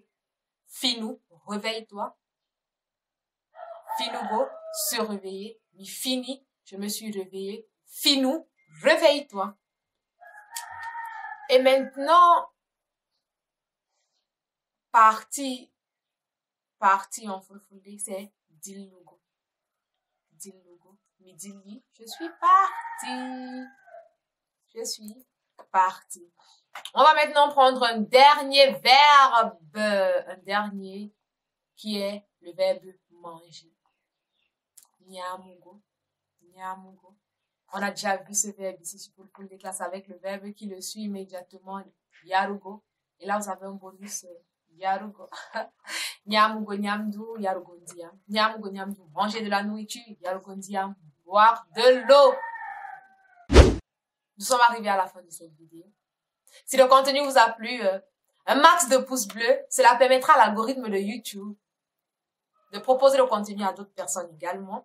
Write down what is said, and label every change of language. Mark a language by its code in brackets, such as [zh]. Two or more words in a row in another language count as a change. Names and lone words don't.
[fr] Finou, réveille-toi. Finugo, se réveiller. Fini, je me suis réveillé. Finou, réveille-toi. Et maintenant, partie en fulfulde, c'est dillugo. [ff] Dillugo. Midili, [fr] je suis partie. Je suis partie. On va maintenant prendre un dernier verbe. Un dernier qui est le verbe manger. [ff] Nyamugo. Nyamugo. [fr] On a déjà vu ce verbe ici sur full des classes avec le verbe qui le suit immédiatement, yarugo. Et là, vous avez un bonus, [ff] yarugo. Nyamugo, nyamdu, yarugo ndiam. Nyamugo, nyamdu, [fr] manger de la nourriture, [ff] yarugo ndiam, [fr] boire de l'eau. Nous sommes arrivés à la fin de cette vidéo. Si le contenu vous a plu, un max de pouces bleus, cela permettra à l'algorithme de YouTube de proposer le contenu à d'autres personnes également.